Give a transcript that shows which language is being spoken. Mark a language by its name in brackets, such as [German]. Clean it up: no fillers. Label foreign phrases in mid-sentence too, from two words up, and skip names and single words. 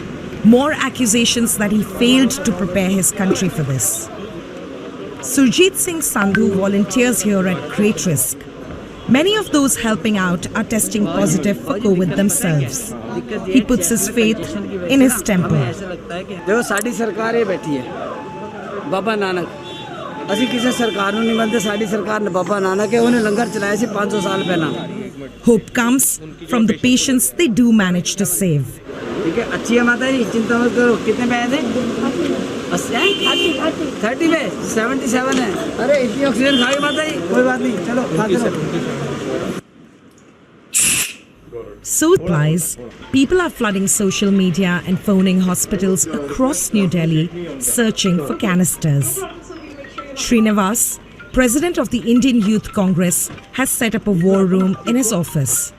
[English] More accusations that he failed to prepare his country for this. Surjit Singh Sandhu volunteers here at great risk. Many of those helping out are testing positive for COVID themselves. He puts his faith in his temple. [Punjabi] ਅਸੀਂ ਕਿਸੇ ਸਰਕਾਰ ਨੂੰ ਨਹੀਂ ਮੰਨਦੇ ਸਾਡੀ ਸਰਕਾਰ ਨੇ ਬਾਬਾ ਨਾਨਕ ਹੈ ਉਹਨੇ ਲੰਗਰ ਚਲਾਇਆ ਸੀ 500 ਸਾਲ ਪਹਿਲਾਂ [English] Hope comes from the patients they do manage to save. [Hindi] ठीक है अच्छी है माता जी चिंता मत करो कितने पैसे थे 30 पे 77 है अरे इतनी ऑक्सीजन खाई माता जी कोई बात नहीं चलो खाते रहो [English] So it lies, people are flooding social media and phoning hospitals across New Delhi searching for canisters. Srinivas, president of the Indian Youth Congress, has set up a war room in his office.